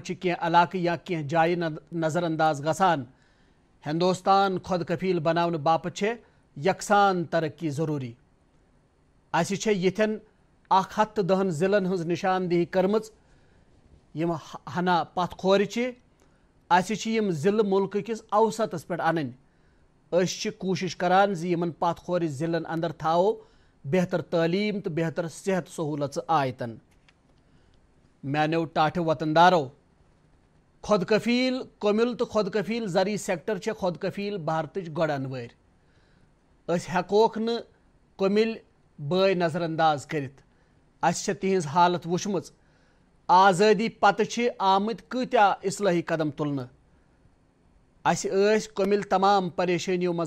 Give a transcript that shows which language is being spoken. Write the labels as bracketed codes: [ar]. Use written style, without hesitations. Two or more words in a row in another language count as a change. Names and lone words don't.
[ks] چھِ کینٛہہ علاقہٕ یا کینٛہہ جایہِ نظر انداز گژھان ہندوستان خود کفیل بناونہٕ باپتھ چھے یکسان ترقی ضروری اسہِ چھے یِتھٮ۪ن 110 ضلعن ہٕنٛز نشاندہی کٔرمٕژ یِم ہنا پتھ کھورِ چھِ اسہِ چھِ یِم ضلعہٕ مُلکہٕ کِس اوسطس پٮ۪ٹھ انٕنۍ أسۍ چھِ کوٗشش کران زِ یِمن پتھ کھورِ ضلعن اندر تھاوو بہتر تعلیٖم تہٕ بہتر صحت سہوٗلژٕ آیتن میانیو ٹاٹھیو وطن دارو خود کفیل کومل تو خود کفیل زرعی سیکٹر چھے خود کفیل بھارتٕچ گۄڈن وٲرۍ أسۍ ہیکوکھ نہٕ کومل بٲے نظر انداز کٔرِتھ اسہِ چھےٚ تِہنٛز حالت وٕچھمٕژ آزٲدی پتہٕ چھِ آمٕتۍ کۭتیاہ اصلٲحی قدم تُلنہٕ اسہِ ٲسۍ کومل تمام پریشٲنیو منٛز